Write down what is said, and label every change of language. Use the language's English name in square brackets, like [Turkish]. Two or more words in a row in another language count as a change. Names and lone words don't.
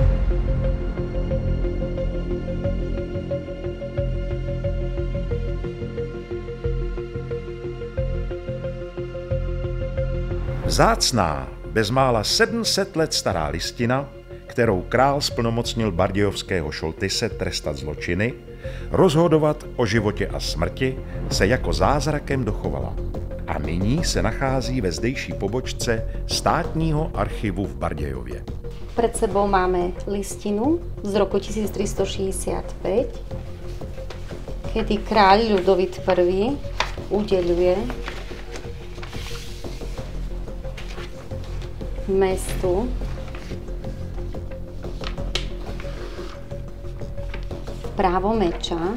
[Czech] Vzácná, bezmála 700 let stará listina, kterou král splnomocnil bardejovského šoltise trestat zločiny, rozhodovat o životě a smrti, se jako zázrakem dochovala. A nyní se nachází ve zdejší pobočce státního archivu v Bardejově. [Slovak] Pred sebou máme listinu z roku 1365, kedy kráľ Ľudovít I udeľuje mestu právo meča.